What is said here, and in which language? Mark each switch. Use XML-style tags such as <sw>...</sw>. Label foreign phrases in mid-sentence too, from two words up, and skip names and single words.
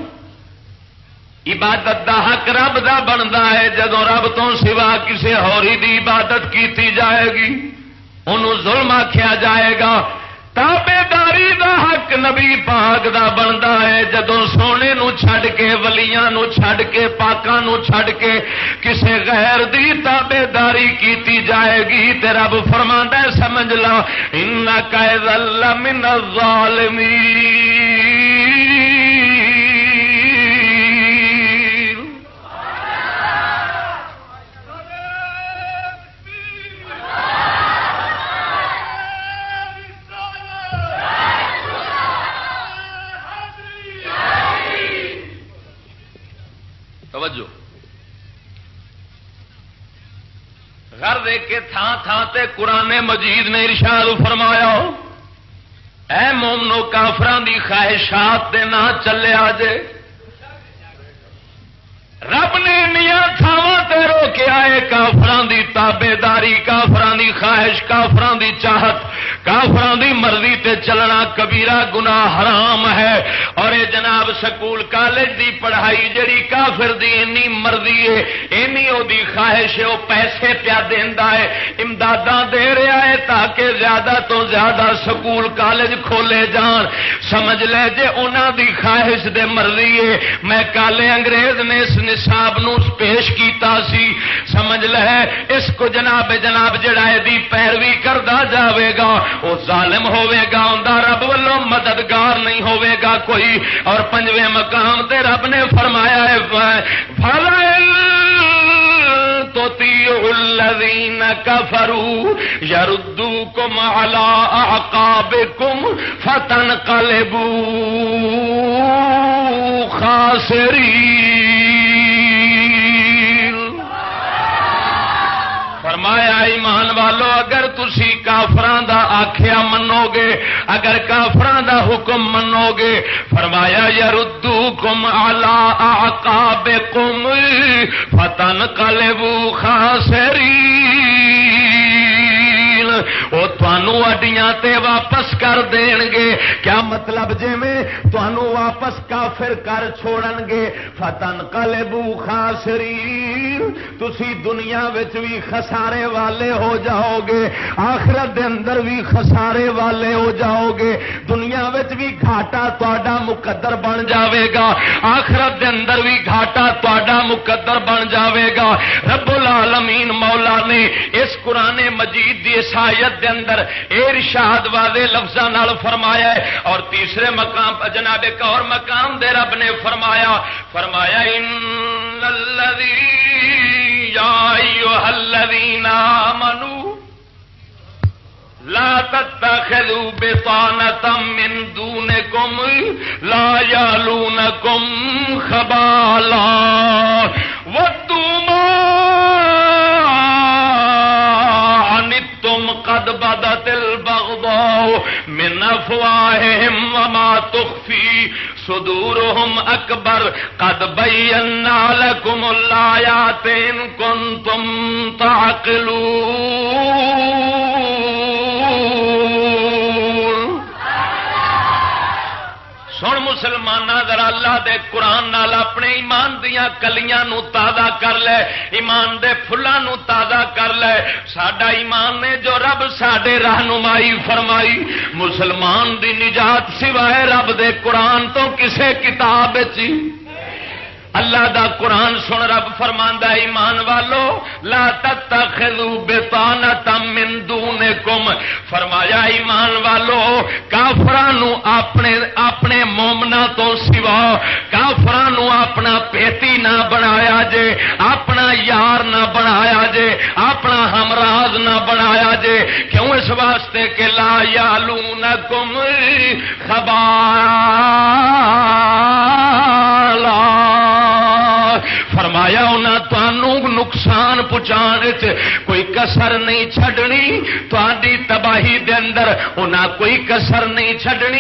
<pa>عبادت دا حق رب دا بندا ہے، جدوں رب تو سوا کسی ہوری دی عبادت کیتی جائے گی انہوں ظلم آکھیا جائے گا۔ تابعداری دا حق نبی پاک دا بندا ہے، جدوں سونے نو چھڈ کے ولیاں نو چھڈ کے پاکاں نو چھڈ کے کسے غیر دی تابعداری کیتی جائے گی تے رب فرماندا ہے سمجھ لا</pa> <ar>انک اذا لمن الظالمین۔</ar> <pa>توجہ گھر دے کے تھان تھان تے قرآن مجید نے ارشاد فرمایا اے مومنو کافراں دی خواہشات دے نہ چلے آجے۔ رب نے میاں تھاواں تے روکے آئے کافراں دی تابعداری، کافراں دی خواہش، کافراں دی چاہت، کافراں دی مرضی تے چلنا کبیرہ گناہ حرام ہے۔ اور اے جناب سکول کالج دی پڑھائی جڑی کافر دی اینی مرضی ہے، اینی او دی خواہش ہے، او پیسے پیا دیندا ہے، امداداں دے رہا ہے تاکہ زیادہ تو زیادہ سکول کالج کھولے جان۔ سمجھ لے جے انہاں دی خواہش دے مرضی ہے، میں کالے انگریز نے اس نصاب نو پیش کیتا سی، سمجھ لے اس کو جناب جڑا دی پیروی کردا جاوے گا وہ ظالم ہوے گا، اوندا رب والوں مددگار نہیں ہوے گا کوئی۔ اور پنجویں مقام تے رب نے فرمایا ہے</pa> <ar>تُطِيعُوا الَّذِينَ كَفَرُوا يَرُدُّوكُمْ عَلَىٰ أَعْقَابِكُمْ فَتَنْقَلِبُوا خَاسِرِينَ۔</ar> <pa>فرمایا ایمان والو اگر تسی کافراں دا آکھیا منو گے، اگر کافراں دا حکم منو گے، فرمایا</pa> <ar>یردوکم علی اعقابکم فتنقلبوا خاسرین،</ar> <pa>وہ تانوں اڈیاں تے واپس کر دین گے۔ کیا مطلب جویں تانوں واپس کافر کر چھوڑن گے،</pa> <ar>فتنقلبوا خاسرین،</ar> <pa>تسی دنیا وچ بھی خسارے والے ہو جاؤ گے، آخرت دے اندر بھی خسارے والے ہو جاؤ گے، دنیا وچ بھی گھاٹا تہاڈا مقدر بن جاوے گا، آخرت دے اندر بھی گھاٹا تہاڈا مقدر بن جاوے گا۔</pa> <ar>رب العالمین</ar> <pa>مولا نے اس قرآن مجید دی اس آیت دے اندر ارشاد واضح لفظاں نال فرمایا ہے۔ اور تیسرے مقام پر جناب ایک اور مقام دے رب نے فرمایا</pa> <ar>ان الذی یا ایھا الذین آمنوا لا تتخذوا بطانة من دونكم لا يعلونكم خبالا ودوا ما عنتم قد بدت البغضاء من أفواههم وما تخفي صدورهم أكبر قد بينا لكم الآيات إن كنتم تعقلون۔</ar> <pa>سن مسلماناں ذرا اللہ دے قرآن نال اپنے ایمان دیاں کلیاں نو تازہ کر لے، ایمان دے پھلاں نو تازہ کر لے۔ ساڈا ایمان نے جو رب ساڈے رہنمائی فرمائی، مسلمان دی نجات سوائے رب دے قرآن تو کسے کتاب وچ اللہ دا قرآن سن رب فرماندا ہے ایمان والو</pa> <ar>لا تتخذوا بطانة من دونکم،</ar> <pa>فرمایا ایمان والو کافراں نو اپنے مومناں تو سوا کافراں نو اپنا پیتی نہ بنایا جے، اپنا یار نہ بنایا جے، اپنا ہمراز نہ بنایا جے۔ کیوں؟ اس واسطے کہ</pa> <ar>لا یعلونکم خبالا،</ar> <pa>فرمایا انہاں تانوں نقصان پہنچان وچ کوئی کسر نہیں چھڈنی، تہاڈی تباہی دے اندر انہاں کوئی کسر نہیں چھڈنی۔</pa>